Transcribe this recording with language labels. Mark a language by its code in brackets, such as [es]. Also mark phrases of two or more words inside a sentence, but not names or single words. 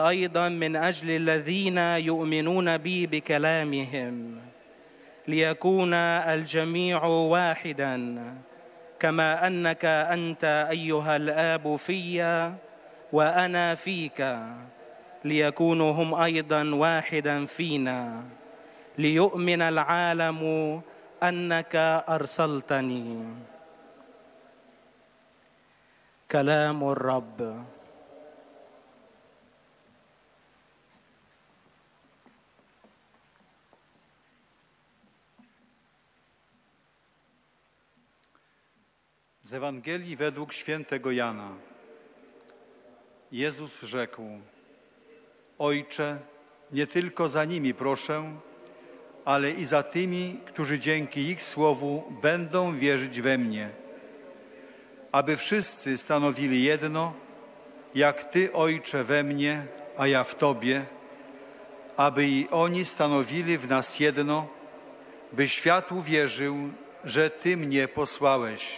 [ar] أيضا من أجل الذين يؤمنون بي بكلامهم، ليكون الجميع واحدا كما أنك أنت أيها الآب في وأنا فيك، ليكونوا هم أيضا واحدا فينا، ليؤمن العالم أنك أرسلتني. كلام الرب. [pl] Z Ewangelii według świętego Jana. Jezus rzekł: Ojcze, nie tylko za nimi proszę, ale i za tymi, którzy dzięki ich słowu będą wierzyć we mnie, aby wszyscy stanowili jedno, jak Ty, Ojcze, we mnie, a ja w Tobie, aby i oni stanowili w nas jedno, by świat uwierzył, że Ty mnie posłałeś.